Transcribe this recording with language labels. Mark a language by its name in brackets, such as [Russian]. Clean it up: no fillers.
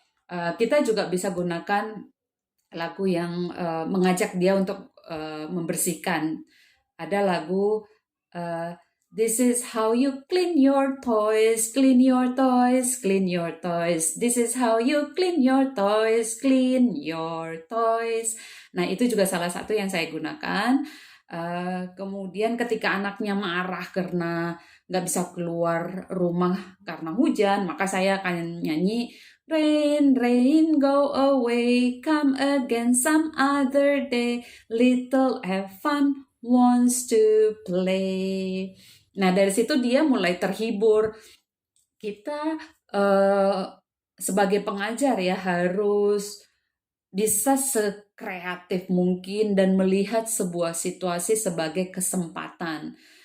[Indonesian] Kita juga bisa gunakan lagu yang mengajak dia untuk membersihkan. Ada lagu [English] This is how you clean your toys, clean your toys, clean your toys. This is how you clean your toys, clean your toys. [Indonesian] Nah, itu juga salah satu yang saya gunakan. Kemudian ketika anaknya marah karena nggak bisa keluar rumah karena hujan, maka saya akan nyanyi [English] Rain, rain, go away, come again some other day. Little Evan wants to play. [Indonesian] Nah, dari situ dia mulai terhibur. Kita sebagai pengajar ya harus bisa sekreatif mungkin dan melihat sebuah situasi sebagai kesempatan.